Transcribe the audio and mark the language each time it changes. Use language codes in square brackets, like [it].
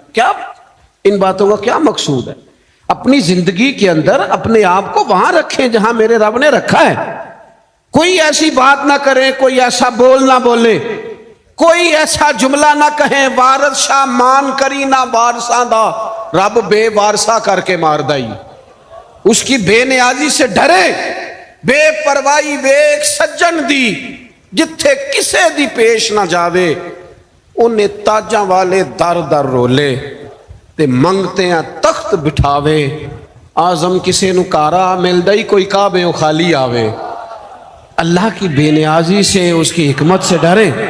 [ur] کیا ان باتوں کا کیا مقصود ہے؟ اپنی زندگی کے اندر اپنے آپ کو وہاں رکھیں جہاں میرے رب نے رکھا ہے. کوئی ایسی بات نہ کریں, کوئی ایسا بول نہ بولے, کوئی ایسا جملہ نہ کہیں [pa] وارث شاہ مان کری نہ وارثاں دا, رب بے وارثہ کر کے مار دائی. [ur] اس کی بے نیازی سے ڈرے, [pa] بے پرواہی ویک سجن دی جتھے کسے دی پیش نہ جاوے, انہیں تاجاں والے در در رولے تے منگتے ہیں تخت بٹھاوے. آزم کسے نو کارا مل دئی کوئی کعبے و خالی آوے. [ur] اللہ کی بے نیازی سے, اس کی حکمت سے ڈرے.